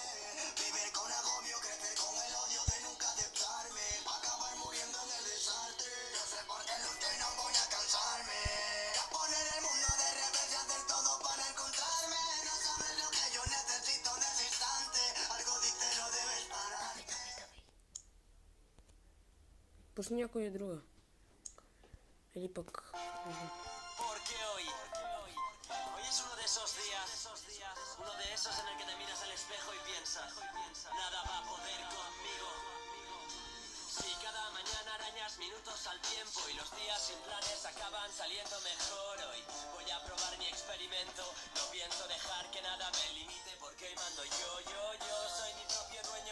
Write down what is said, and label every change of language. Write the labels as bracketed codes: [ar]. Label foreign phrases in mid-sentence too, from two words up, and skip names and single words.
[es] Vivir con agobio, crecer con el odio de nunca aceptarme. Pa' acabar muriendo en el desastre. Yo sé por qué lucho y no voy a cansarme. Voy a poner el mundo de revés y hacer todo para encontrarme. No sabes lo que yo necesito en ese instante. Algo dice no debes parar. [bg] Пусни някоя друга. Или пък... [es] Porque hoy es uno de esos días, uno de esos en el que te miras al espejo y piensas, nada va a poder conmigo. Si cada mañana arañas minutos al tiempo y los días sin planes acaban saliendo mejor hoy, voy a probar mi experimento, no pienso dejar que nada me limite porque hoy mando yo soy mi propio dueño.